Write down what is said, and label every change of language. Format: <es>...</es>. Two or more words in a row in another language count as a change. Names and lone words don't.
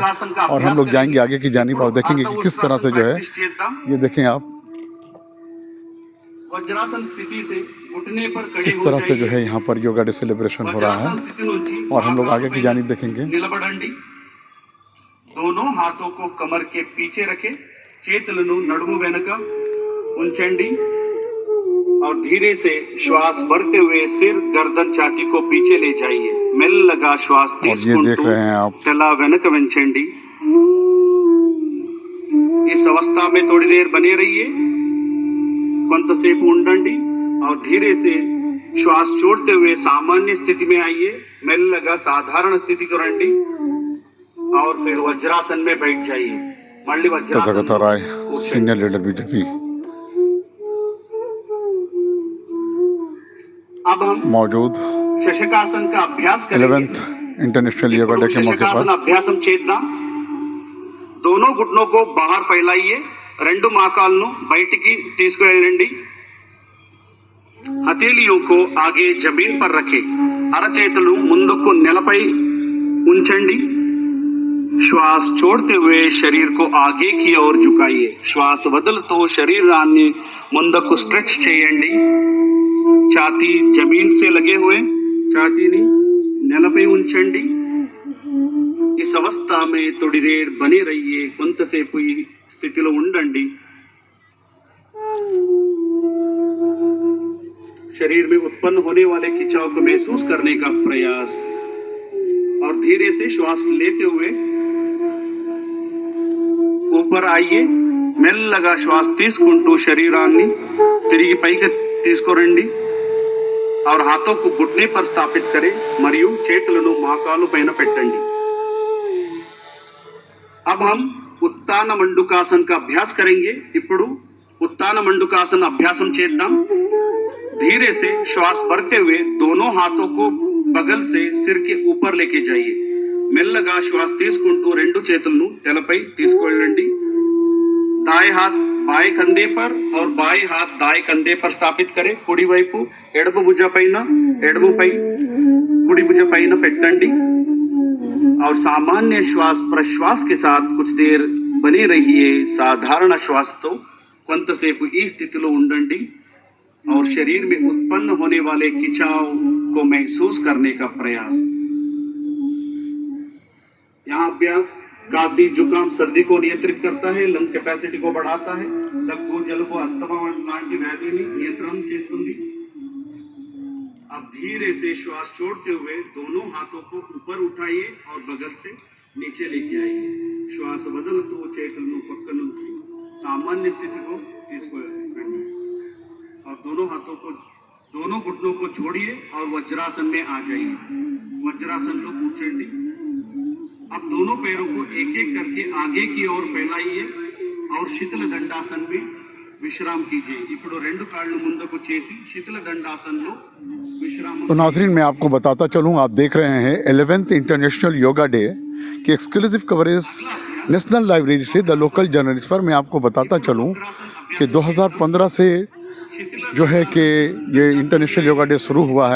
<hi>और हम लोग जाएंगे आगे की जानिब और देखेंगे कि किस तरह से जो है, ये देखें आप, वज्रासन स्थिति से घुटने पर खड़े किस तरह से जो है यहाँ पर योगा डे सेलिब्रेशन हो रहा है। और हम लोग आगे की जानिब देखेंगे। నిలబడండి। दोनों हाथों को कमर के पीछे रखें,</hi> <te>చేతులను నడుము వెనుక ఉంచండి</te> <hi>और धीरे से श्वास भरते हुए सिर, गर्दन, छाती को पीछे ले जाइए।</hi> <te>మెల్లగా श्वास</te> <hi>और ये देख रहे हैं आप,</hi> <te>తల వెనుక వంచండి।</te> <hi>इस अवस्था में थोड़ी देर बने रहिए,</hi> <te>కొంతసేపు ఉండండి</te> <hi>और धीरे से श्वास छोड़ते हुए सामान्य स्थिति में आइए। మెల్లగా साधारण स्थिति को రండి और फिर वज्रासन में बैठ जाइए। मल्ली तथागत राय,</hi> <en>senior leader</en> <hi>बीजेपी, अब हम मौजूद शशकासन का अभ्यास करेंगे। 11th इंटरनेशनल योगा डे के मौके पर</hi> <te>అభ్యాసం చేద్దాం।</te> <hi>दोनों घुटनों को बाहर फैलाइए,</hi> <te>రెండు మోకాళ్ళను బయటికి తీసుకువెళ్ళండి।</te> <hi>हथेलियों को आगे जमीन पर रखें,</hi> <te>అరచేతులు ముందుకు నేలపై ఉంచండి।</te> <hi>श्वास छोड़ते हुए शरीर को आगे की ओर झुकाइए।</hi> <te>श्वास వదులుతూ శరీరాన్ని ముందుకు స్ట్రెచ్ చేయండి।</te> <hi>छाती जमीन से लगे हुए,</hi> <te>छातीని నేలపై ఉంచండి।</te> <hi>इस अवस्था में थोड़ी देर बने रहिए,</hi> <te>కొంతసేపు ఈ స్థితిలో ఉండండి।</te> <hi>शरीर में उत्पन्न होने वाले खिंचाव को महसूस करने का प्रयास और धीरे से श्वास लेते हुए ऊपर आइए।</hi> <te>మెల్లగా శ్వాస తీసుకుంటూ శరీరాన్ని తిరిగి పైకి తీసుకురండి</te> <hi>और हाथों को घुटने पर स्थापित करें</hi> <te>మరియు చేతులను మోకాలు పైన పెట్టండి।</te> <hi>अब हम उत्तान मंडूकासन का अभ्यास करेंगे।</hi> <te>ఇప్పుడు</te> <hi>उत्तान मंडूकासन अभ्यासम</hi> <te>చేద్దాం।</te> <hi>धीरे से श्वास भरते हुए दोनों हाथों को बगल से सिर के ऊपर लेके जाइए।</hi> <te>మెల్లగా శ్వాస తీసుకుంటూ రెండు చేతులను తలపై తీసుకెళ్ళండి।</te> <hi>दाएं हाथ बाएं कंधे पर और बाएं हाथ दाएं कंधे पर स्थापित करें।</hi> <te>కుడి వైపు ఎడమ భుజ పైన ఎడమపై కుడి భుజ పైన పెట్టండి</te> <hi>और सामान्य श्वास प्रश्वास के साथ कुछ देर बने रहिए। साधारण श्वास तो</hi> <te>కొంతసేపు ఈ స్థితిలో ఉండండి</te> <hi>और शरीर में उत्पन्न होने वाले खिंचाव को महसूस करने का प्रयास। यहाँ अभ्यास काशी, जुकाम, सर्दी को नियंत्रित करता है,</hi> <en>lung capacity</en> <hi>को बढ़ाता है,</hi> <te>దగ్గు, జలుబు, अस्थमा लांటి व्याधिని नियंत्रण చేస్తుంది।</te> <hi>अब धीरे से श्वास छोड़ते हुए दोनों हाथों को ऊपर उठाइए और बगल से नीचे लेके आइए।</hi> <te>श्वास వదులుతూ చేతులను పక్క నుంచి</te> <hi>सामान्य स्थिति को इसको और दोनों घुटनों को छोड़िए और वज्रासन में आ जाइए।</hi> <te>वज्रासन लो కూర్చోండి।</te> <hi>अब दोनों पैरों को एक एक करके आगे की ओर फैलाइए और शीतल दंडासन में विश्राम कीजिए।</hi> <te>ఇప్పుడు రెండు కాళ్ళు ముందుకు చేసి శీతల దండాసనలో विश्राम।</te> <hi>तो नाजरीन मैं आपको बताता चलूँ, आप देख रहे हैं 11th इंटरनेशनल योगा डे की</hi> <en>exclusive coverage</en> <hi>नेशनल लाइब्रेरी से द लोकल जर्नलिस्ट पर। मैं आपको बताता चलूँ कि 2015 से जो है कि ये इंटरनेशनल योगा डे शुरू हुआ है।</hi>